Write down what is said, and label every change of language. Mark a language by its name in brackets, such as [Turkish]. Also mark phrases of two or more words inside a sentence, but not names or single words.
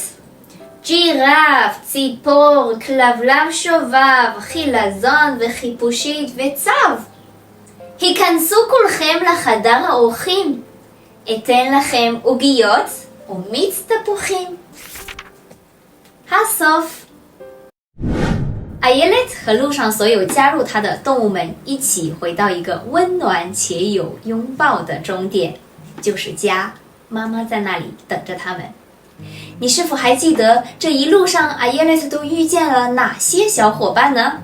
[Hebrew] ג'ירף, ציפור, כלבלב שובב, חילזון וחיפושית וצב. היכנסו כולכם לחדר האורחים. אתן לכם עוגיות ומיץ תפוחים. [Chinese] הסוף。Ayelet 和路上所有加入他的动物们一起回到一个温暖且有拥抱的终点，就是家。妈妈在那里等着他们。你是否还记得这一路上 Ayelet 都遇见了哪些小伙伴呢？